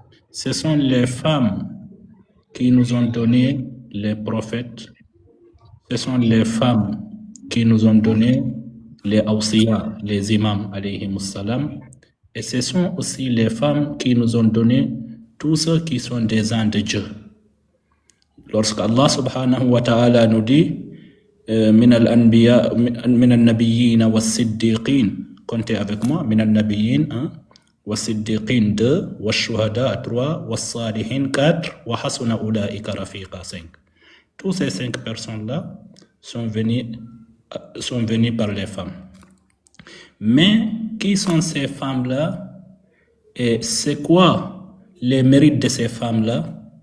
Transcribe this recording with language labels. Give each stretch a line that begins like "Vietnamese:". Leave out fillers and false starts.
French: Ce sont les femmes qui nous ont donné les prophètes, ce sont les femmes qui nous ont donné les awsiya, les imams, alayhimus salam, et ce sont aussi les femmes qui nous ont donné tous ceux qui sont des anges de Dieu. Lorsque Allah subhanahu wa ta'ala nous dit
Arabic: من الأنبياء من النبيين والصديقين
French: comptez avec moi
Arabic: من النبيين والصديقين 2 والشهداء 3 والصالحين 4 وحسن أولئك رفيقا 5.
French: Tous ces 5 personnes-là sont venues par les femmes. Mais qui sont ces femmes-là et c'est quoi les mérites de ces femmes-là?